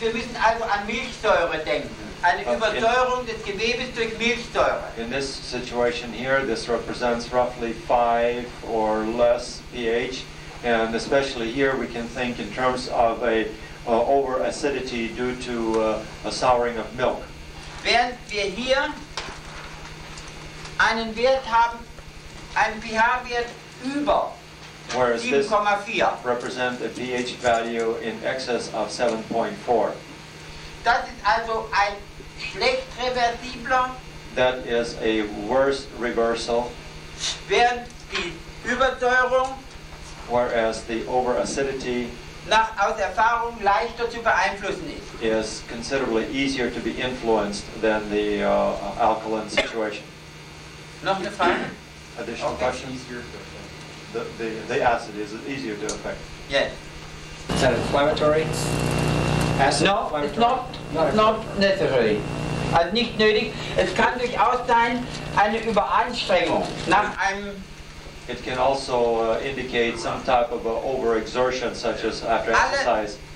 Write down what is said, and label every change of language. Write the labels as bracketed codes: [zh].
[de] Wir müssen also an Milchsäure denken. Eine Übersäuerung des Gewebes durch Milchsäure. [en] In this situation here, this represents roughly 5 or less pH, and especially here we can think in terms of a over acidity due to a souring of milk. [de] Während wir hier einen Wert haben, einen pH-Wert über [en] Whereas this [de] 7,4. [en] represent a pH value in excess of 7.4. [de] Das ist also ein schlecht reversibler, [en] That is a worse reversal, [de] während die Übersäuerung [en] whereas the over acidity [de] aus Erfahrung leichter zu beeinflussen ist. [en] is considerably easier to be influenced than the alkaline situation. [de] Noch eine Frage? [en] Additional questions? The acid is easier to affect. Yes. Is that inflammatory? Acid No, it's not necessary. [de] Also nicht nötig. Es kann durchaus sein, eine Überanstrengung nach einem. [en] It can also indicate some type of overexertion, such as after exercise.